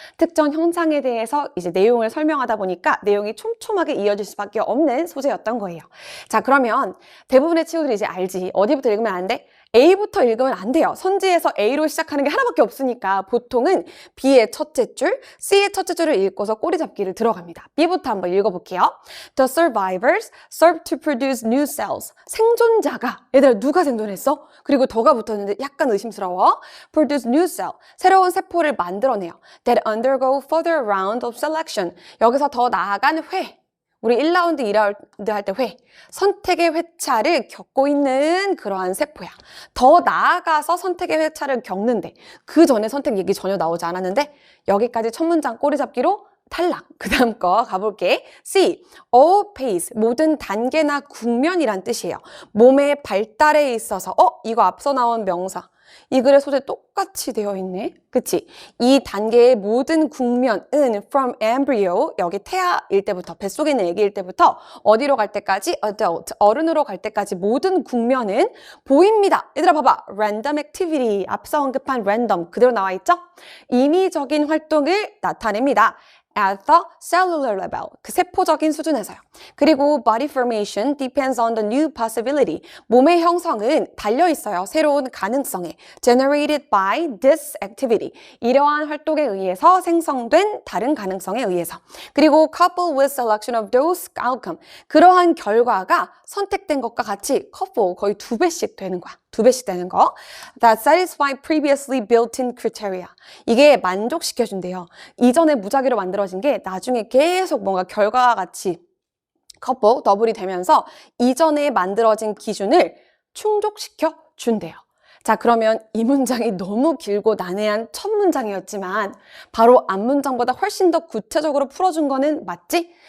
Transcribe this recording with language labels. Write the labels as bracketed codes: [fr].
[ko] 특정 현상에 대해서 이제 내용을 설명하다 보니까 내용이 촘촘하게 이어질 수밖에 없는 소재였던 거예요. 자, 그러면 대부분의 친구들이 이제 알지. 어디부터 읽으면 안 돼? A부터 읽으면 안 돼요. 선지에서 A로 시작하는 게 하나밖에 없으니까 보통은 B의 첫째 줄, C의 첫째 줄을 읽고서 꼬리 잡기를 들어갑니다. B부터 한번 읽어볼게요. [en] The survivors serve to produce new cells. [ko] 생존자가, 얘들아 누가 생존했어? 그리고 더가 붙었는데 약간 의심스러워. [en] Produce new cell. [ko] 새로운 세포를 만들어내요. [en] That undergo further round of selection. [ko] 여기서 더 나아간 회. 우리 1라운드, 2라운드 할 때 회, 선택의 회차를 겪고 있는 그러한 세포야. 더 나아가서 선택의 회차를 겪는데 그 전에 선택 얘기 전혀 나오지 않았는데 여기까지 첫 문장 꼬리 잡기로 탈락. 그 다음 거 가볼게. C. [en] all phase. [ko] 모든 단계나 국면이란 뜻이에요. 몸의 발달에 있어서 이거 앞서 나온 명사. 이 글의 소재 똑같이 되어 있네. 그치? 이 단계의 모든 국면은 [en] from embryo, [ko] 여기 태아일 때부터, 뱃속에 있는 아기일 때부터 어디로 갈 때까지? adult, 어른으로 갈 때까지 모든 국면은 보입니다. 얘들아 봐봐. random activity, 앞서 언급한 random 그대로 나와 있죠? 임의적인 활동을 나타냅니다. [en] at the cellular level, [ko] 그 세포적인 수준에서요. 그리고 [en] body formation depends on the new possibility. [ko] 몸의 형성은 달려있어요. 새로운 가능성에. [en] generated by this activity. [ko] 이러한 활동에 의해서 생성된 다른 가능성에 의해서. 그리고 [en] coupled with selection of those outcome. [ko] 그러한 결과가 선택된 것과 같이 couple, 거의 2배씩 되는 거야. 2배씩 되는 거. [en] That satisfy previously built-in criteria. [ko] 이게 만족시켜준대요. 이전에 무작위로 만들어진 게 나중에 계속 뭔가 결과와 같이 couple, 더블이 되면서 이전에 만들어진 기준을 충족시켜 준대요. 자, 그러면 이 문장이 너무 길고 난해한 첫 문장이었지만 바로 앞 문장보다 훨씬 더 구체적으로 풀어준 거는 맞지?